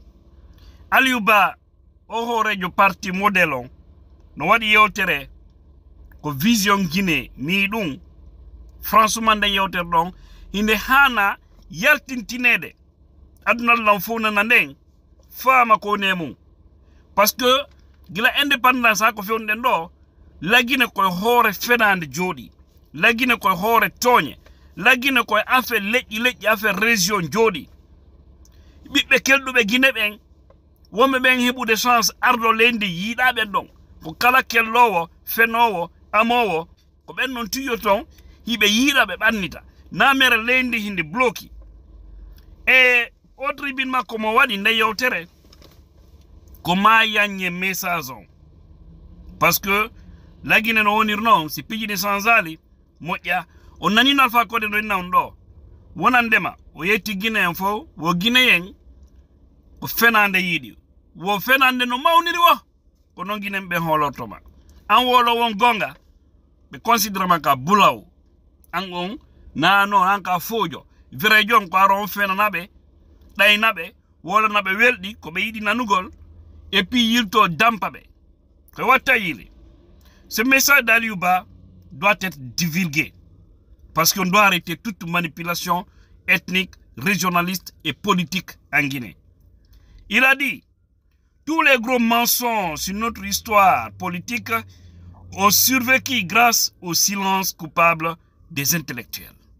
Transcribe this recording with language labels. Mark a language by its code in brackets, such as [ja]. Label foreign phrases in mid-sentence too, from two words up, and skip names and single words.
[ff] Aliou Ba o hoorejo parti modèle on no waɗi yewtere ko vision Guinée mi ɗum franchement nden yewtere ɗon hinde hana yaltintinede adunal lan fof nana nden faama ko ne mum [fr] parce que [ff] gila indépendance ha ko fewnuɗen ɗo lagine koye hoore fenande jooɗi lagine koye hoore tooñe lagine koye affaire leƴƴi affaire région jooɗi ɓiɓɓe kelɗuɓe Guinée ɓen wonɓe ɓen heɓude chance ardo leydi yiiɗaɓen ɗon ko kala kellowo fenowo amowo ko ɓen non tuyo ton hiɓe yiiɗa ɓe ɓannita na mere leydi hindi bloki e o tribune makko mo waɗi nde yewtere ko ma yañe message on [fr] parce que [ff] lagine no wonir noon si piiji ɗi sansali moƴƴa o nanino Alpha Condé no inna on ɗo wonandema o yetti Guinée en fof wo Guinéen ko fenande yiiɗi wo fenande no mawniri wo ko noon Guinéen ɓe holortoma an wolo won gonga ɓe considérama ka bulaw an on nano an ka foojo vrai jon ko aro on fenanaɓe ɗaynaɓe wolanaɓe welɗi ko ɓe yiɗi nanugol [fr] et puis [ff] yilto dampa ɓe ko watta yili. [fr] Ce message d'Aliou Ba doit être divulgué parce qu'on doit arrêter toute manipulation ethnique, régionaliste et politique en Guinée. Il a dit, tous les gros mensonges sur notre histoire politique ont survécu grâce au silence coupable des intellectuels.